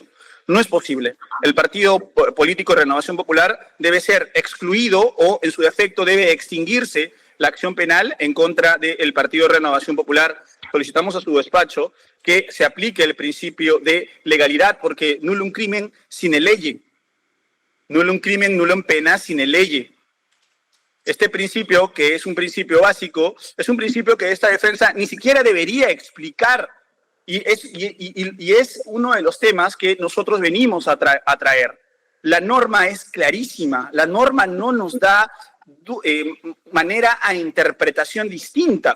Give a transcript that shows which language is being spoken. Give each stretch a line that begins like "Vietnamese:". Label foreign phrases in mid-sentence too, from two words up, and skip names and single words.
Spanish: No es posible. El Partido Político de Renovación Popular debe ser excluido o, en su defecto, debe extinguirse la acción penal en contra del Partido de Renovación Popular. Solicitamos a su despacho que se aplique el principio de legalidad, porque
Latin: nullum crimen sine lege. Nullum crimen, nullum pena sine lege.
Spanish: Este principio, que es un principio básico, es un principio que esta defensa ni siquiera debería explicar. Y es uno de los temas que nosotros venimos a traer. La norma es clarísima. La norma no nos da manera a interpretación distinta.